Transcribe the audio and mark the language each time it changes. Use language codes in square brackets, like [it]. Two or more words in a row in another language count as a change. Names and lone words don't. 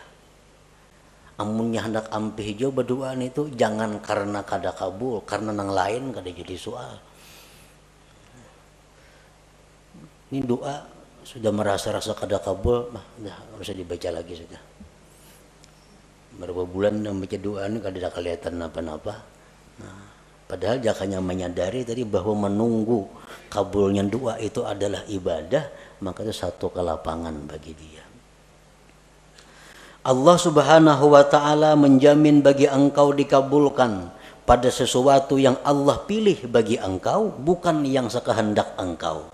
[bjn] Amunnya hendak ampih jo berdoa itu, jangan karena kada kabul, karena nang lain kada jadi soal. [id] Ini doa sudah merasa-rasa kada kabul, dah nggak usah dibaca lagi sudah. Berapa bulan membaca doa ini kada ada kelihatan apa-apa. Nah, padahal jakanya menyadari tadi bahwa menunggu kabulnya doa itu adalah ibadah, maka itu satu kelapangan bagi dia. Allah [ar] Subhanahu wa ta'ala [id] menjamin bagi engkau dikabulkan pada sesuatu yang Allah pilih bagi engkau, bukan yang sekehendak engkau.